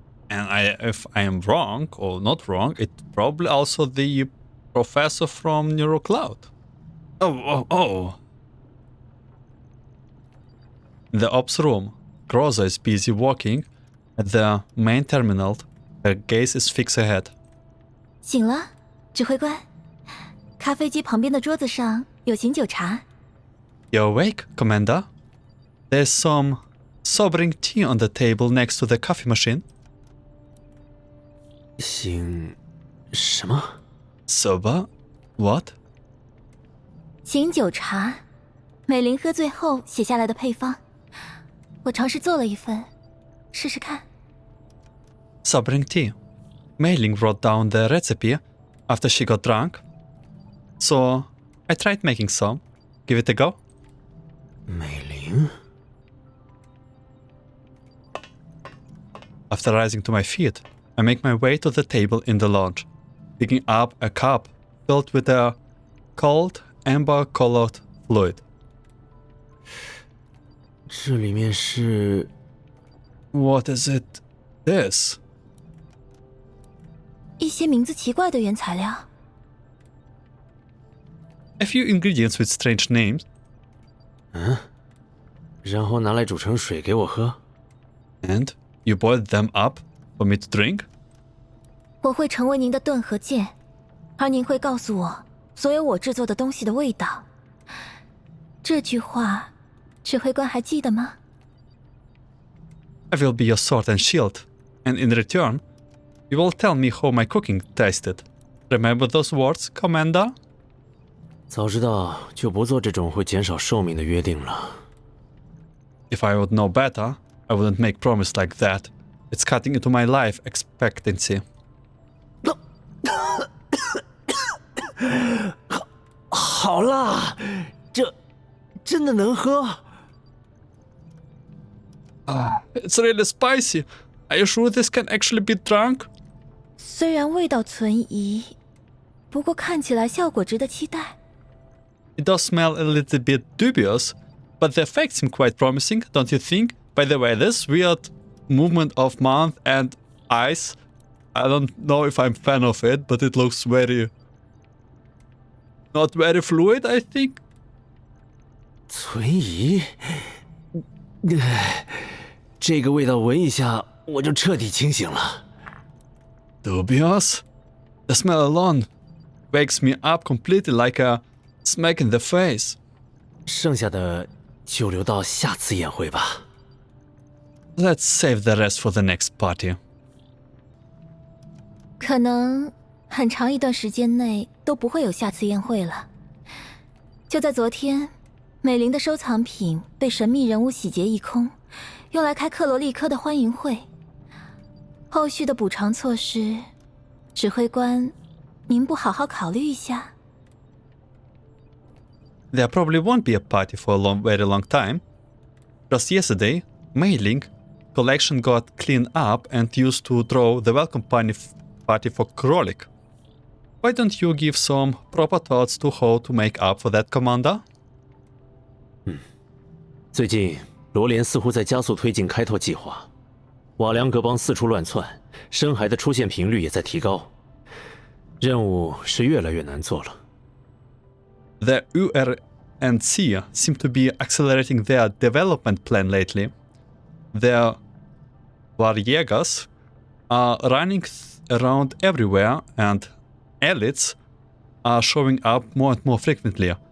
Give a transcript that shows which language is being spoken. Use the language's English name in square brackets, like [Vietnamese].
[English] And if I am wrong or not wrong, it's probably also the professor from NeuroCloud. Oh. In the ops room, Groza is busy working at the main terminal. Her gaze is fixed ahead. [Chinese] 醒了，指挥官。咖啡机旁边的桌子上有醒酒茶。 [English] You awake, Commander? There's some sobering tea on the table next to the coffee machine. [Chinese] 醒什么？ [English] Sober? What? [Chinese] 醒酒茶，美玲喝醉后写下来的配方，我尝试做了一份，试试看。 [English] Sobering tea. Mei Ling wrote down the recipe after she got drunk. So I tried making some. Give it a go. [Chinese] 美玲。 [English] After rising to my feet, I make my way to the table in the lounge, picking up a cup filled with a cold amber-colored fluid. [Chinese] 这里面是 [English] What is it? This? [Chinese] 一些名字奇怪的原材料。 [English] A few ingredients with strange names. [Chinese] 然后拿来煮成水给我喝。 [English] And you boiled them up for me to drink? [Chinese] 我会成为您的盾和剑，而您会告诉我所有我制作的东西的味道。这句话，指挥官还记得吗？ [English] I will be your sword and shield, and in return, you will tell me how my cooking tasted. Remember those words, Commander? [Chinese] 早知道就不做这种会减少寿命的约定了。 [English] If I would know better, I wouldn't make promise like that. It's cutting into my life expectancy. [Chinese] 好辣，这真的能喝？ [English] It's really spicy. Are you sure this can actually be drunk? [Chinese] 虽然味道存疑，不过看起来效果值得期待。 [English] It does smell a little bit dubious, but the effects seem quite promising, don't you think? By the way, this weird movement of mouth and eyes, I don't know if I'm a fan of it, but it looks very... not very fluid, I think. [Chinese] 存疑？这个味道闻一下，我就彻底清醒了。 [English] Dubious? The smell alone wakes me up completely like a smack in the face. [Chinese] 剩下的就留到下次宴会吧。 [English] Let's save the rest for the next party. [Chinese] 可能很长一段时间内都不会有下次宴会了。就在昨天，美玲的收藏品被神秘人物洗劫一空，用来开克罗利科的欢迎会。后续的补偿措施，指挥官，您不好好考虑一下？ [English] There probably won't be a party for a very long time. Just yesterday, Mei Ling collection got cleaned up and used to throw the welcome party for Krolik. Why don't you give some proper thoughts to how to make up for that, Commander? [Chinese] 最近罗莲似乎在加速推进开拓计划，瓦良格邦四处乱窜，深海的出现频率也在提高，任务是越来越难做了。 [English] The URNC seem to be accelerating their development plan lately. Their Varjagers are running around everywhere, and elites are showing up more and more frequently.